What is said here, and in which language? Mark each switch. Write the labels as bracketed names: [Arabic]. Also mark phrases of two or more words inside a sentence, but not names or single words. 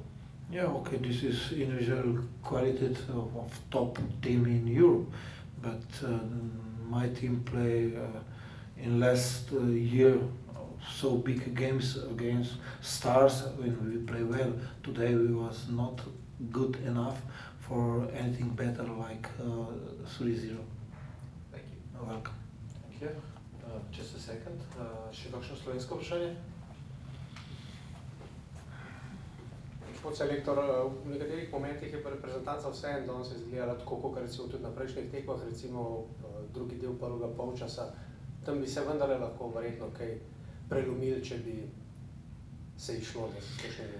[English] Yeah, okay, this is individual quality of top team in Europe, but my team play in last year so big games against stars when we play well. Today we was not good enough for anything better like 3-0. Thank you. You're welcome. Thank you. Just a second. [Slovenian] Še kakšno slovensko vprašanje? Gospod selektor, v nekaterih momentih je reprezentanca vseeno danes izgledala tako, kot recimo tudi na prejšnjih tekmah, recimo drugi del prvega polčasa. Tam bi se vendarle lahko verjetno kaj prelomili, če bi se išlo na kakšne.